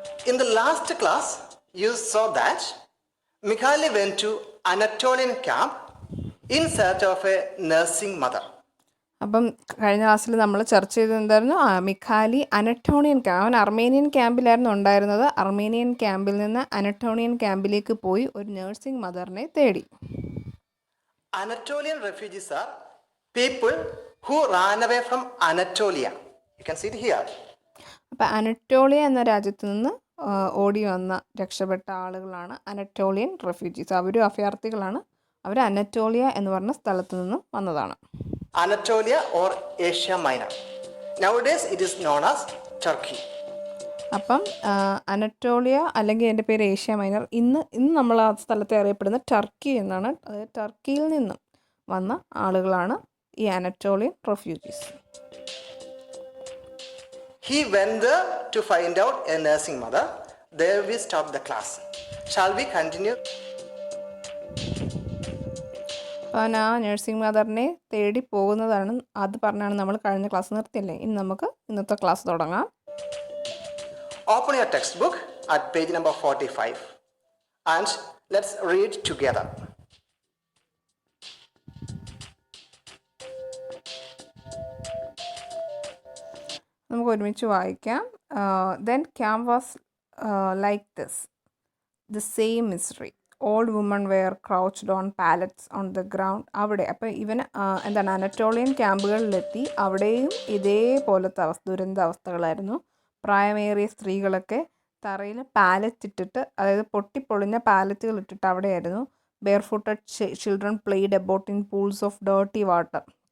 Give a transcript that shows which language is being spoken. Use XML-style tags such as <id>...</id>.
<en>In the last class, you saw that Mikhali went to Anatolian camp in search of a nursing mother.</en> <ml>അപ്പം കഴിഞ്ഞ ക്ലാസ്സിൽ നമ്മൾ ചർച്ച ചെയ്തത് എന്തായിരുന്നു? മിഖാലി അവൻ അർമേനിയൻ ക്യാമ്പിലായിരുന്നു ഉണ്ടായിരുന്നത്. അർമേനിയൻ ക്യാമ്പിൽ നിന്ന് അനറ്റോണിയൻ ക്യാമ്പിലേക്ക് പോയി ഒരു നഴ്സിംഗ് മദറിനെ തേടി.</ml> <en>Anatolian refugees are people who ran away from Anatolia. You can see it here.</en> <ml>അപ്പോൾ അനറ്റോളിയ എന്ന രാജ്യത്ത് നിന്ന് ഓടി വന്ന രക്ഷപ്പെട്ട ആളുകളാണ് അനറ്റോളിയൻ റെഫ്യൂജീസ്. അവരും അഭയാർത്ഥികളാണ്. അവർ അനറ്റോളിയ എന്ന് പറഞ്ഞ സ്ഥലത്ത് നിന്ന് വന്നതാണ്.</ml> <en>Anatolia or Asia Minor. Nowadays it is known as Turkey.</en> <ml>അപ്പം അനറ്റോളിയ അല്ലെങ്കിൽ എൻ്റെ പേര് ഏഷ്യ മൈനർ. ഇന്ന് നമ്മൾ ആ സ്ഥലത്തെ അറിയപ്പെടുന്ന ടർക്കി എന്നാണ്. അതായത് ടർക്കിയിൽ നിന്നും വന്ന ആളുകളാണ് ഈ Anatolian refugees.</ml> <en>He went there to find out a nursing mother. There we stop the class. Shall we continue?</en> <ml>അവൻ ആ നഴ്സിംഗ് മദറിനെ തേടി പോകുന്നതാണ്. അത് പറഞ്ഞാണ് നമ്മൾ കഴിഞ്ഞ ക്ലാസ് നിർത്തിയല്ലേ. ഇനി നമുക്ക് ഇന്നത്തെ ക്ലാസ് തുടങ്ങാം.</ml> <en>Open your textbook at page number 45 and let's read together.</en> <ml>നമുക്ക് ഒരുമിച്ച് വായിക്കാം.</ml> <en>Then camp was like this. The same misery. Old women were crouched on pallets on the ground.</en> <ml>അവിടെ അപ്പോൾ ഇവൻ എന്താണ് അനറ്റോളിയൻ ക്യാമ്പുകളിലെത്തി. അവിടെയും ഇതേപോലത്തെ ദുരന്താവസ്ഥകളായിരുന്നു. പ്രായമേറിയ സ്ത്രീകളൊക്കെ തറയിൽ പാലറ്റ് ഇട്ടിട്ട്, അതായത് പൊട്ടിപ്പൊളിഞ്ഞ പാലറ്റുകൾ ഇട്ടിട്ട് അവിടെയായിരുന്നു.</ml> <en>Bare footed children played about in pools of dirty water.</en>